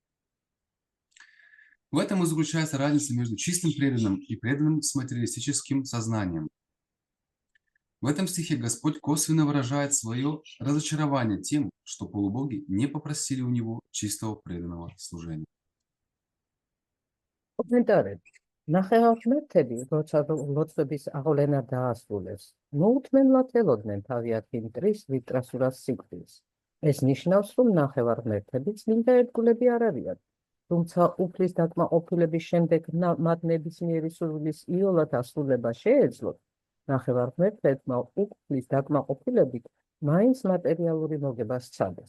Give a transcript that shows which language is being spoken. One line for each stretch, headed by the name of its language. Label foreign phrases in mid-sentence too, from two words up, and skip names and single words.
Russian: В этом и заключается разница между чистым преданным и преданным с материалистическим сознанием. В этом стихе Господь косвенно выражает свое разочарование тем, что полубоги не попросили у него чистого преданного служения.
Georgian: ნახევარმეფთები, როცა ლოცვების აღვლენა დაასრულეს, მოუთმენლად ელოდნენ თავიანთ იმ მტრის ვიტრასურას სიკვდილს. ეს ნიშნავს, რომ ნახევარმეფთები წმინდა ერთგულები არ არიან, თუმცა უფლის დაკმაყოფილების შემდეგ მათ ნებისმიერი სურვილის იოლად ასრულება შეეძლოთ, ნახევარმეფთებმა უფლის დაკმაყოფილებით მაინც მატერიალური მოგება სცადეს.